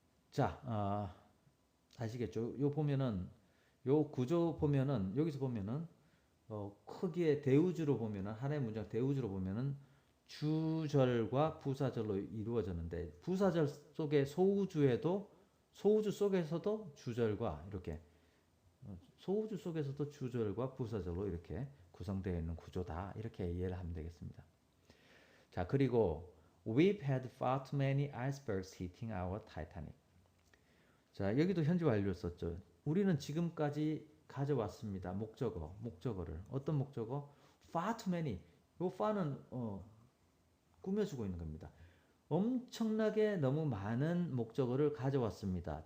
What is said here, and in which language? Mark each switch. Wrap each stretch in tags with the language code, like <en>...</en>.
<ko>자, 아시겠죠? 요 보면은 요 구조 보면은 여기서 보면은 크게 대우주로 보면은 하나의 문장 대우주로 보면은 주절과 부사절로 이루어졌는데 부사절 속에 소우주 속에서도 주절과 이렇게 소우주 속에서도 주절과 부사절로 이렇게 구성되어 있는 구조다 이렇게 이해를 하면 되겠습니다. 자 그리고</ko> <en>We've had far too many icebergs hitting our Titanic.</en> <ko>자 여기도 현재 완료를 썼죠. 우리는 지금까지 가져왔습니다. 목적어를 어떤 목적어?</ko> <en>Far too many.</en> <ko>요 far는 꾸며주고 있는 겁니다. 엄청나게 너무 많은 목적어를 가져왔습니다.</ko>